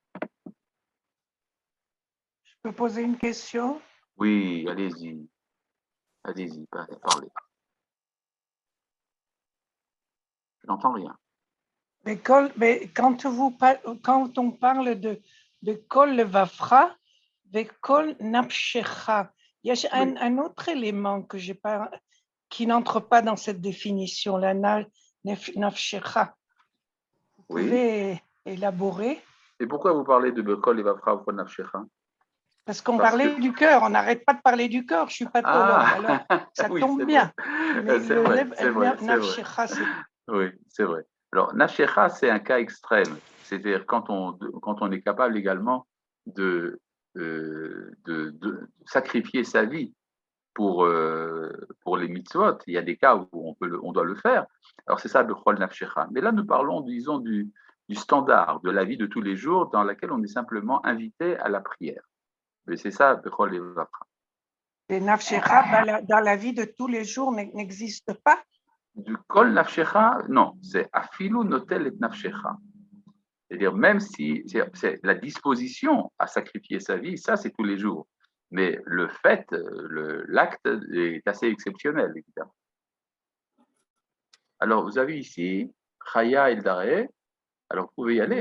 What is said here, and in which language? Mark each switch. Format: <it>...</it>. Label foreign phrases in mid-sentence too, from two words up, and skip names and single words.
<fr>Je peux poser une question? Oui, allez-y. Allez-y, parlez. Je n'entends rien. Mais quand on parle de</fr> <he>כל לבבך,</he> <fr>de</fr> <he>כל נפשך,</he> <fr>il y a un autre élément qui n'entre pas dans cette définition, la nafshecha. Vous pouvez élaborer? Et pourquoi vous parlez de</fr> <he>כל לבבך</he> <fr>ou</fr> <he>כל נפשך?</he> <fr>Parce qu'on parlait du cœur, on n'arrête pas de parler du cœur, je ne suis pas théologue, alors ça tombe bien. Mais c'est vrai. Oui, c'est vrai. Alors, nafshecha, c'est un cas extrême. C'est-à-dire quand on est capable également de sacrifier sa vie pour les mitzvot. Il y a des cas où on doit le faire. Alors, c'est ça,</fr> <he>בכל נפשך.</he> <fr>Mais là, nous parlons, disons, du standard de la vie de tous les jours dans laquelle on est simplement invité à la prière. Mais c'est ça,</fr> <he>בכל לבבך.</he> <fr>Le nafshecha, dans la vie de tous les jours, n'existe pas?</fr> <he>Du כל נפשך,</he> <fr>non, c'est</fr> <he>אפילו נוטל את נפשך.</he> <fr>C'est-à-dire, même si c'est la disposition à sacrifier sa vie, ça c'est tous les jours. Mais le fait, l'acte est assez exceptionnel, évidemment. Alors, vous avez ici Chaya Eldare. Alors, vous pouvez y aller,</fr>